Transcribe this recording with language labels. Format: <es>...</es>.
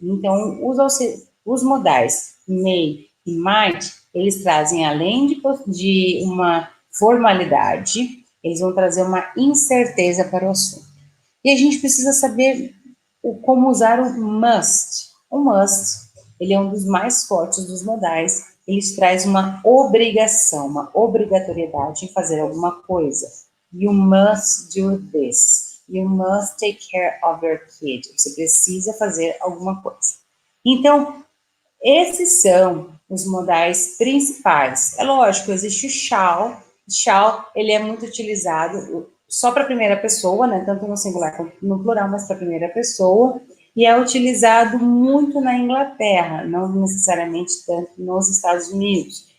<pt>Então, os modais may e might, eles trazem, além de uma formalidade, eles vão trazer uma incerteza para o assunto. E a gente precisa saber como usar o must. O must, ele é um dos mais fortes dos modais. Ele traz uma obrigação, uma obrigatoriedade em fazer alguma coisa.</pt> <en>You must do this. You must take care of your kid.</en> <pt>Você precisa fazer alguma coisa. Então, esses são os modais principais. É lógico, existe o shall. Shall, ele é muito utilizado só para a primeira pessoa, né? Tanto no singular quanto no plural, mas para a primeira pessoa. E é utilizado muito na Inglaterra, não necessariamente tanto nos Estados Unidos.</pt>